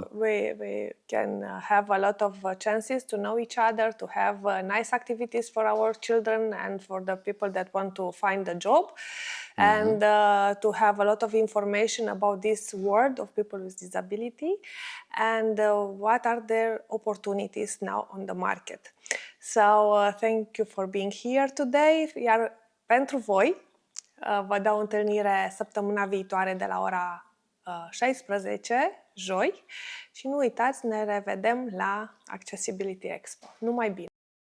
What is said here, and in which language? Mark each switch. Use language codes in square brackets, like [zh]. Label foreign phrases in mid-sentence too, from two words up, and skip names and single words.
[en] We can have a lot of chances to know each other, to have nice activities for our children and for the people that want to find a job, and to have a lot of information about this world of people with disability and what are their opportunities now on the market. So thank you for being here today. [ro] Iar pentru voi, vă dau întâlnire săptămâna viitoare de la ora 16, joi. Și nu uitați, ne revedem la Accessibility Expo. Numai bine!